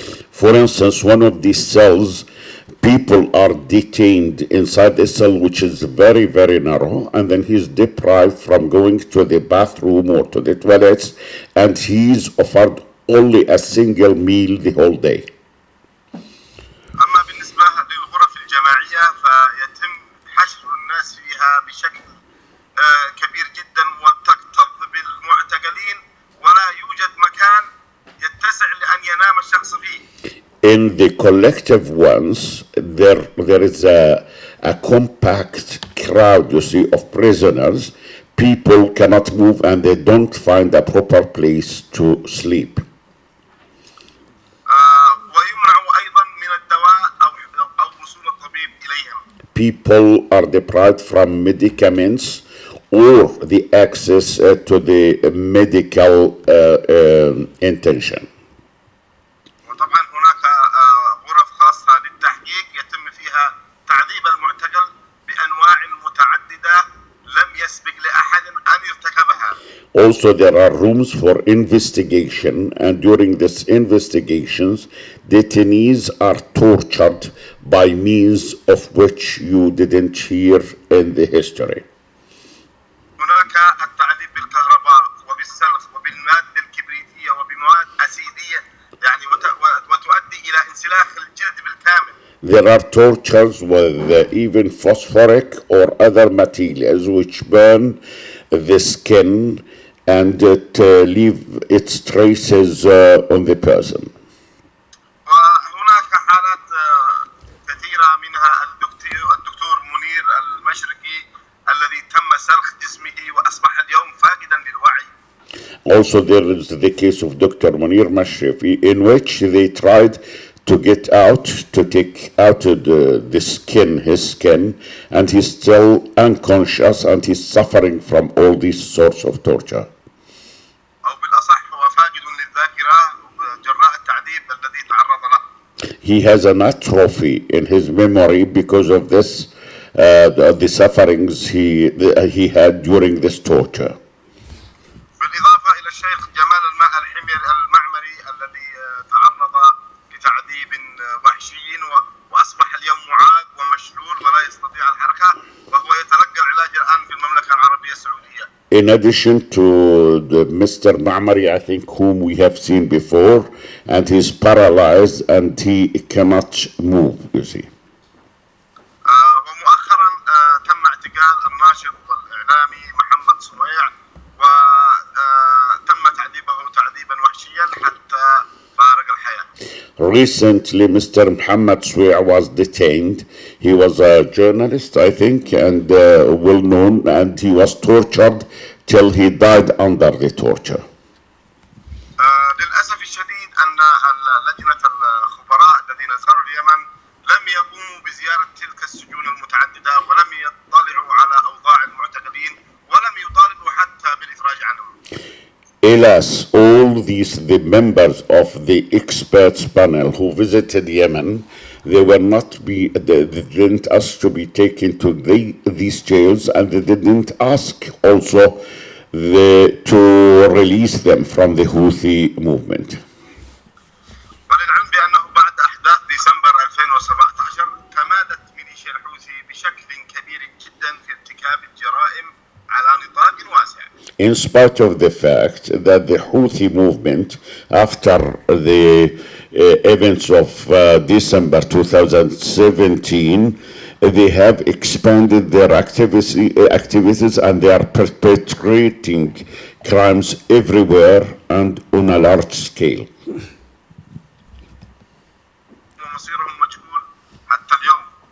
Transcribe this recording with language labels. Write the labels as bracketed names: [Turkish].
[English] For instance, one of these cells, people are detained inside a cell which is very, very narrow, and then he's deprived from going to the bathroom or to the toilets, and he's offered only a single meal the whole day. [Arabic] أما بالنسبة للغرف الجماعية فيتم حشر الناس فيها بشكل كبير جدا وتكتظ بالمعتقلين ولا يوجد مكان يتسع لأن ينام الشخص فيه. [English] In the collective ones, there is a compact crowd, you see, of prisoners. People cannot move and they don't find a proper place to sleep. [Arabic] ويمنع أيضا من الدواء أو وصول الطبيب إليهم. [English] People are deprived from medicaments or the access to the medical intention. [Arabic] وطبعا هناك غرف خاصة للتحقيق يتم فيها تعذيب المعتقل بأنواع متعددة لم يسبق لأحد أن يرتكبها. [English] Also, there are rooms for investigation, and during these investigations, detainees are tortured by means of which you didn't hear in the history. [Arabic] هناك التعذيب بالكهرباء وبالسلخ وبالمادة الكبريتية وبمواد أسيدية يعني وتؤدي إلى انسلاخ الجلد بالكامل. [English] There are tortures with even phosphoric or other materials which burn the skin and leave its traces on the person. [Arabic] وهناك حالات كثيرة منها الدكتور منير المشرقي الذي تم سلخ جسمه وأصبح اليوم فاقدا للوعي. [English] Also, there is the case of Dr. Munir Mashrifi, in which they tried to get out, to take out the skin, his skin, and he's still unconscious and he's suffering from all these sorts of torture. [Arabic] أو بالأصح هو فاقد للذاكرة جراء التعذيب الذي تعرض له. [English] He has an atrophy in his memory because of this, the sufferings he had during this torture. [Arabic] بالإضافة إلى الشيخ جمال المعمري الذي تعرض لتعذيب وحشي وأصبح اليوم معاق ومشلول ولا يستطيع الحركة وهو يتلقى العلاج الآن في المملكة العربية السعودية. [English] In addition to Mr. Ma'mari, I think, whom we have seen before, and he's paralyzed and he cannot move, you see. [Arabic] ومؤخرا تم اعتقال الناشط والإعلامي محمد صويع وتم تعذيبه تعذيبا وحشيا حتى فارق الحياة. [English] Recently, Mr. Muhammad Swea was detained. He was a journalist, I think, and well known, and he was tortured till he died under the torture. [Arabic] للأسف الشديد أن لجنة الخبراء الذين زاروا اليمن لم يقوموا بزيارة تلك السجون المتعددة ولم يطلعوا على أوضاع المعتقلين ولم يطالبوا حتى بالإفراج عنهم. [English] Alas, all the members of the experts panel who visited Yemen, they didn't ask to be taken to these jails, and they didn't ask also to release them from the Houthi movement. [Arabic] وللعلم بأنه بعد أحداث ديسمبر 2017 تمادت ميليشيا الحوثي بشكل كبير جدا في ارتكاب الجرائم على نطاق واسع. [English] In spite of the fact that the Houthi movement, after the events of December 2017, they have expanded their activities and they are perpetrating crimes everywhere and on a large scale. [Arabic] ومصيرهم مجهول حتى اليوم.